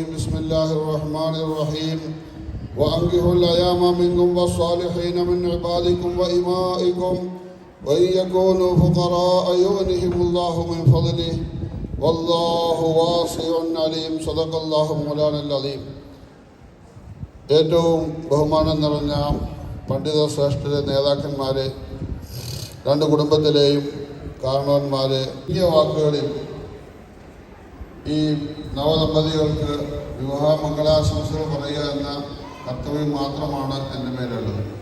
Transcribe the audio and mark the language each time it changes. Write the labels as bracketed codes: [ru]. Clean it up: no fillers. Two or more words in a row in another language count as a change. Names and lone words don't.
[ar] بسم الله الرحمن الرحيم. وأنكحوا الأيام منكم والصالحين من عبادكم وإمائكم وإن يكونوا فقراء يغنهم الله من فضله والله واسع عليم. صدق الله مولانا العظيم. [ml] ഏറ്റവും ബഹുമാനം നിറഞ്ഞ പണ്ഡിത ശ്രേഷ്ഠരെ, നേതാക്കന്മാരെ, രണ്ട് കുടുംബത്തിലെയും കാരണവന്മാരെ, ഈ വാക്കുകളിൽ ഈ നവദമ്പതികൾക്ക് വിവാഹ മംഗളാശംസകൾ പറയുക എന്ന കർത്തവ്യം മാത്രമാണ് എൻ്റെ മേലുള്ളത്.